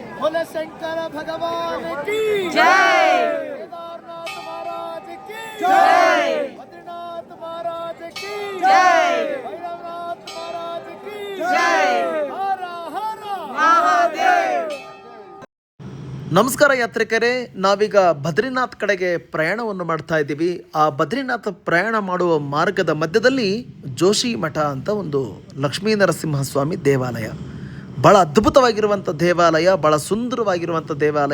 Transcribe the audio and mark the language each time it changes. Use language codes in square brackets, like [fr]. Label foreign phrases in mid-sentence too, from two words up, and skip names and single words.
[hi] बोले शंकर भगवान की जय। केदारनाथ महाराज की जय। बद्रीनाथ महाराज की जय। भैरवनाथ महाराज की जय। हर हर महादेव। [kn] ನಮಸ್ಕಾರ ಯಾತ್ರಿಕರೇ, ನಾವೀಗ ಬದ್ರಿನಾಥ್ ಕಡೆಗೆ ಪ್ರಯಾಣವನ್ನು ಮಾಡ್ತಾ ಇದ್ದೀವಿ. ಆ ಬದ್ರಿನಾಥ್ ಪ್ರಯಾಣ ಮಾಡುವ ಮಾರ್ಗದ ಮಧ್ಯದಲ್ಲಿ ಜೋಶಿ ಮಠ ಅಂತ ಒಂದು ಲಕ್ಷ್ಮೀ ನರಸಿಂಹಸ್ವಾಮಿ ದೇವಾಲಯ, ಭಾಳ ಅದ್ಭುತವಾಗಿರುವಂಥ ದೇವಾಲಯ, ಭಾಳ ಸುಂದರವಾಗಿರುವಂಥ ದೇವಾಲಯ.